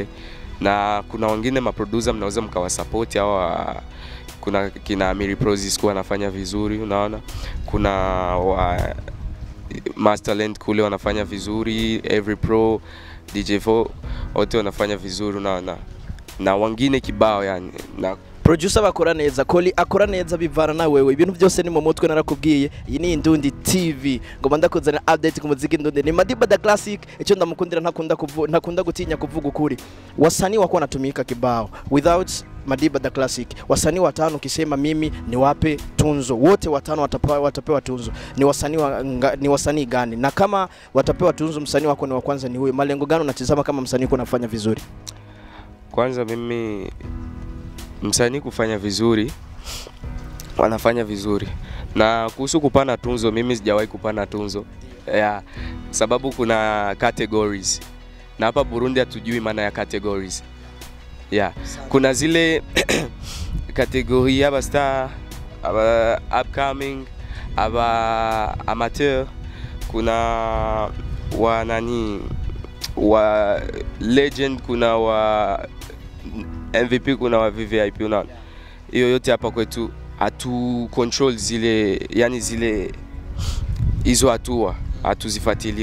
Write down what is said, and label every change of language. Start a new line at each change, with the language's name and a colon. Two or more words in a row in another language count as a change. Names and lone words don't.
Swahili: Na kuna wengine maproducer mnaweza mkawasupport, au kuna kina Amiri Prozis kwa anafanya vizuri, unaona. Kuna Masterland kule wanafanya vizuri, Every Pro, DJ4 wote wanafanya vizuri, unaona. Na wengine kibao yani. Na
Rundi: producer bakora neza, Koli akora neza bivana na wewe. Ibintu byose ni mu mutwe narakubwiye. Iyi ni Indundi TV. Ngoma ndakuzana update ku muziki Indundi. Ni Madiba Tha Classic. Icyo ndamukundira ntakunda gutinya kuvuga ukuri.
Swahili: Wasanii wako wanatumika kibao. Without Madiba Tha Classic, wasanii watano kisema mimi niwape tunzo, wote watano watapewa tunzo. Ni wasanii gani? Na kama watapewa tunzo, msanii wako ni wa kwanza ni huyo. Malengo gani unatizama kama msanii uko nafanya vizuri? Kwanza mimi msanii kufanya vizuri, wanafanya vizuri. Na kuhusu kupana tunzo, mimi sijawahi kupana tunzo. Yeah, sababu kuna categories. Na hapa Burundi hatujui maana ya categories. Yeah. Kuna zile kategori aba star, aba upcoming, aba amateur, kuna wa nani wa legend, kuna wa MVP, kuna wa VVIP. Unaona, hiyo yote hapa kwetu hatu control zile, yani zile hizo hatua hatuzifuatilii.